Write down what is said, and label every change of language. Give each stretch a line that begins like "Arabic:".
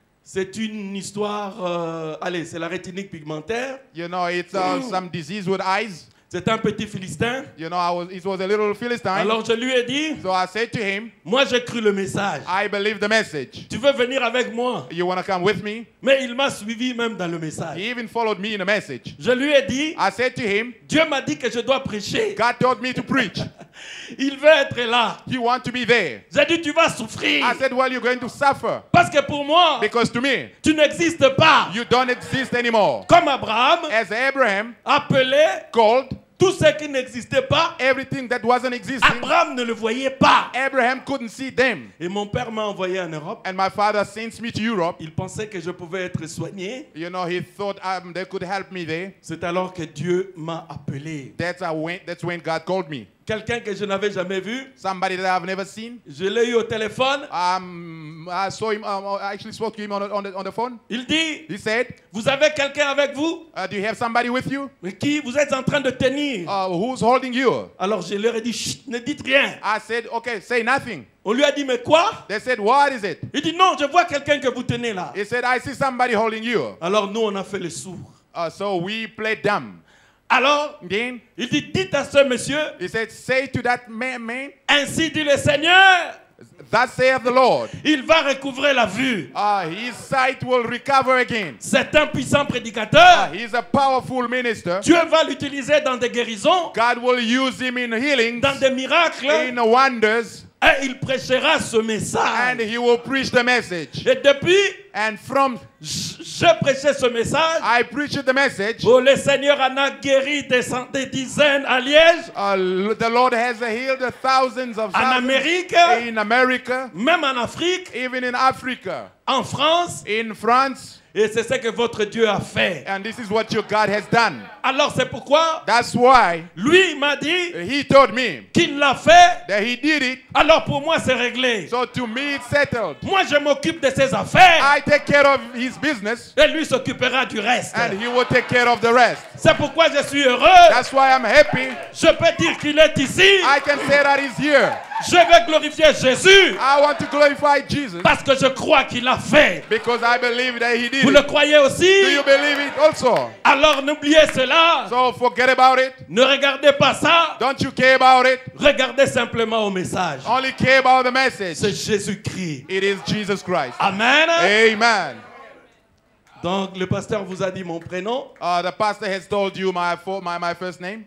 French: C'est une histoire, allez, c'est la rétinique pigmentaire.
English: You know, it's some disease with eyes.
French: C'est un petit Philistin.
English: You know, it was a little Philistine.
French: Alors je lui ai dit,
English: So I said to him,
French: moi j'ai cru le message.
English: I believe the message.
French: Tu veux venir avec moi?
English: You want to come with me?
French: Mais il m'a suivi même dans le message.
English: He even followed me in the message.
French: Je lui ai dit,
English: I said to him,
French: Dieu m'a dit que je dois prêcher.
English: God told me to preach.
French: Il veut être là.
English: You want to be there.
French: J'ai dit, tu vas souffrir.
English: I said, well, you're going to suffer.
French: Parce que pour moi,
English: Because to me,
French: tu n'existes pas.
English: you don't exist anymore.
French: Comme Abraham,
English: As Abraham
French: appelé
English: called
French: tout ce qui n'existait pas,
English: everything that wasn't existing,
French: Abraham ne le voyait pas.
English: Abraham couldn't see them.
French: Et mon père m'a envoyé en Europe.
English: And my father sent me to Europe.
French: Il pensait que je pouvais être soigné.
English: You know, he thought they could help me there.
French: C'est alors que Dieu m'a appelé.
English: That's when God called me.
French: Quelqu'un que je n'avais jamais vu,
English: Somebody that I've never seen.
French: je l'ai eu au téléphone.
English: I saw him. I actually spoke to him on the phone.
French: Il dit,
English: He said,
French: vous avez quelqu'un avec vous?
English: do you have somebody with you?
French: Mais qui vous êtes en train de tenir?
English: Who's holding you?
French: Alors je leur ai dit, chut, ne dites rien.
English: I said, okay, say nothing.
French: On lui a dit, mais quoi?
English: They said, what is it?
French: Il dit, non, je vois quelqu'un que vous tenez là.
English: He said, I see somebody holding you.
French: Alors nous, on a fait le sourd.
English: So we played dumb.
French: Alors,
English: Then
French: il dit, dites à ce monsieur,
English: he said, say to that man,
French: ainsi dit le Seigneur,
English: thus saith the Lord,
French: il va recouvrer la vue.
English: his sight will recover again.
French: C'est un puissant prédicateur.
English: He's a powerful minister.
French: Dieu va l'utiliser dans des guérisons,
English: God will use him in healing,
French: dans des miracles,
English: in wonders,
French: et il prêchera ce
English: and
French: message.
English: he will preach the message.
French: Et depuis,
English: And from
French: je prêchais ce message.
English: I preached the message,
French: Oh, le Seigneur en a guéri des dizaines à Liège,
English: the Lord has healed thousands of
French: en
English: thousands
French: Amérique,
English: in America,
French: même en Afrique,
English: even in Africa,
French: en France.
English: in France,
French: Et c'est ce que votre Dieu a fait.
English: and this is what your God has done.
French: Alors c'est pourquoi
English: That's why
French: lui il m'a dit
English: he told me
French: qu'il l'a fait.
English: that he did it.
French: Alors pour moi c'est réglé.
English: So to me it's settled.
French: Moi je m'occupe de ses affaires
English: I take care of his business,
French: et lui s'occupera du reste.
English: and he will take care of the rest.
French: C'est pourquoi je suis heureux.
English: That's why I'm happy.
French: Je peux dire qu'il est ici.
English: I can say that he's here.
French: Je vais glorifier Jésus
English: I want to glorify Jesus
French: parce que je crois qu'il a fait.
English: because I believe that he did
French: Vous le
English: it.
French: croyez aussi?
English: Do you believe it also?
French: Alors n'oubliez cela.
English: So forget about it.
French: Ne regardez pas ça.
English: Don't you care about it?
French: Regardez simplement au message.
English: Only care about the message.
French: C'est Jésus-Christ.
English: It is Jesus Christ. Amen. Amen.
French: Donc le pasteur vous a dit mon prénom.
English: The pastor has told you my first name.